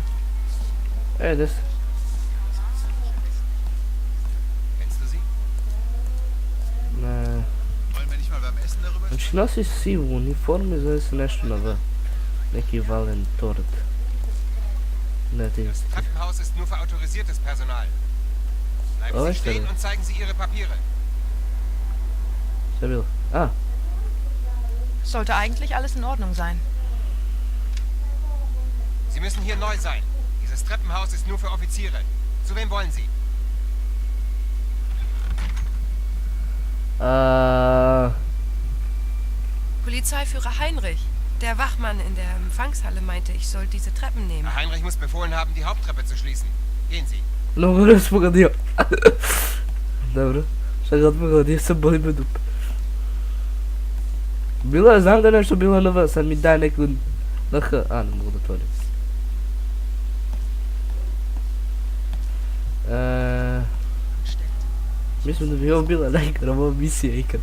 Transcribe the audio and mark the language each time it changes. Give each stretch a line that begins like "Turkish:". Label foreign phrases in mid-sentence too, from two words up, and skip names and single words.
Serbian: Gdje si? Ne. Znači nosi sivu uniformu i zove se nešto na V. Neki Valentord. Ne, ti
German: Das Treppenhaus ist nur für autorisiertes Personal. Bleiben Sie stehen und zeigen Sie Ihre Papiere.
Serbian: Šta je bilo?
German: Sollte eigentlich alles in Ordnung sein. Sie müssen hier neu sein. Dieses Treppenhaus ist nur für Offiziere. Zu wem wollen Sie? Polizeiführer Heinrich. Der Wachmann in der Empfangshalle meinte, ich soll diese Treppen nehmen. Herr Heinrich muss befohlen haben, die Haupttreppe zu schließen. Gehen Sie.
Serbian: No, moram se pogodio. Dobro, šta god pogodio sam, boli me dupe. Bilo je, znam da je nešto bilo na V, sad mi daj neku na H. Ne mogu da otvorim. Mislim da bi ovo bila najgrava misija ikad.